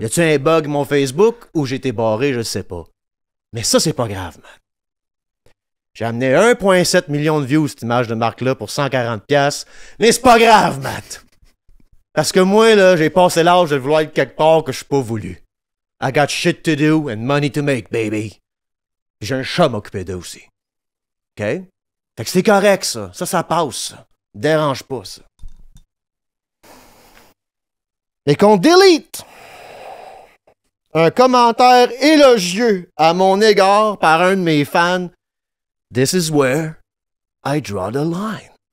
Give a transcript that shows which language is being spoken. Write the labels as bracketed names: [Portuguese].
[French] Y a-tu un bug mon Facebook ou j'ai été barré, je sais pas. Mais ça, c'est pas grave, man. J'ai amené 1,7 million de views cette image de marque-là pour 140$. Mais c'est pas grave, Matt. Parce que moi, là, j'ai passé l'âge de vouloir être quelque part que je suis pas voulu. [English] I got shit to do and money to make, baby. [French] Puis j'ai un chat à m'occuper d'eux aussi. OK? Fait que c'est correct, ça. Ça passe, ça. Dérange pas, ça. Et qu'on delete un commentaire élogieux à mon égard par un de mes fans, [English] this is where I draw the line.